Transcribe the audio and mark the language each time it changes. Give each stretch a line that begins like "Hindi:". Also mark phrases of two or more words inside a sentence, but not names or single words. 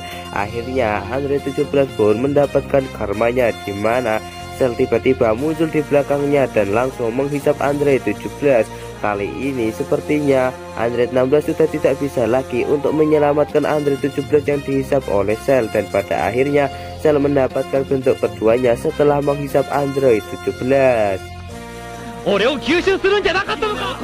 Indonesian: Akhirnya Android 17 pun mendapatkan karmanya, di mana Cell tiba-tiba muncul di belakangnya dan langsung menghisap Android 17. Kali ini sepertinya Android 16 sudah tidak bisa lagi untuk menyelamatkan Android 17 yang dihisap oleh Cell, dan pada akhirnya Cell mendapatkan bentuk keduanya setelah menghisap Android 17.
Japanese: 俺を吸収するんじゃなかったのか。